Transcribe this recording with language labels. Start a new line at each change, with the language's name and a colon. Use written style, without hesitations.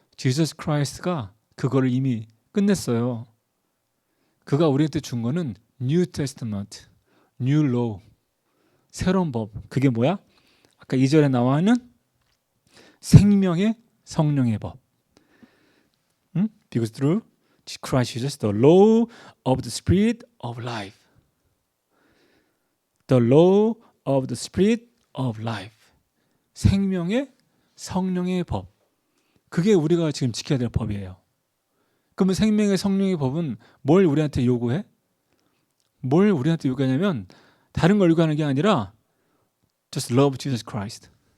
Korean: 지저스 크라이스트가 그거를 이미 끝냈어요. 그가 우리한테 준 거는
English: New Testament, New Law,
Korean: 새로운 법. 그게 뭐야? 아까 2절에 나와 있는 생명의 성령의 법.
English: Because through Christ Jesus, the law of the Spirit of life. The law of the Spirit of life.
Korean: 생명의 성령의 법. 그게 우리가 지금 지켜야 될 법이에요. 그러면 생명의 성령의 법은 뭘 우리한테 요구해? 뭘 우리한테 요구하냐면 다른 걸 요구하는 게 아니라
English: Just love Jesus Christ.